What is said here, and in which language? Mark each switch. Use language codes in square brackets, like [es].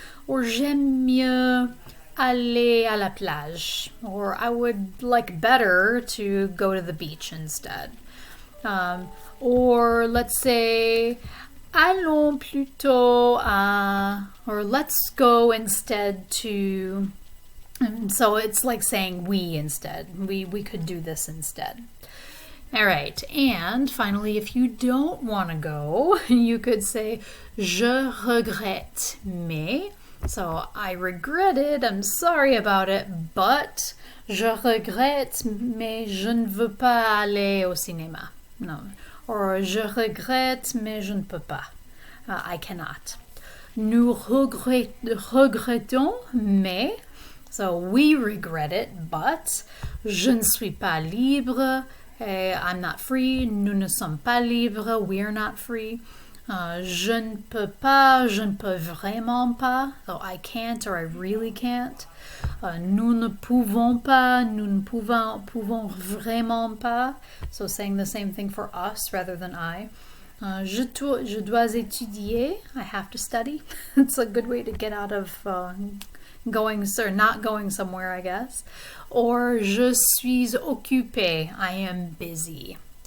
[fr] Or j'aime mieux aller à la plage. [en] Or I would like better to go to the beach instead. Or let's say, [fr] allons plutôt à, [en] or let's go instead to, so it's like saying we instead. We could do this instead. All right, and finally, if you don't want to go, you could say, [fr] je regrette, mais, [en] so I regret it, I'm sorry about it, but [fr] je regrette, mais je ne veux pas aller au cinéma. [en] No. [fr] Or je regrette, mais je ne peux pas. [en] I cannot. [fr] Nous regrettons, mais. [en] So we regret it, but. [fr] Je ne suis pas libre. [en] I'm not free. [fr] Nous ne sommes pas libres. [en] We're not free. [fr] Je ne peux pas. Je ne peux vraiment pas. [en] So I can't or I really can't. [fr] Nous ne pouvons pas, nous ne pouvons vraiment pas. [en] So saying the same thing for us rather than I. [fr] Je dois étudier. [en] I have to study. It's a good way to get out of not going somewhere, I guess. Or [fr] je suis occupé. [en] I am busy.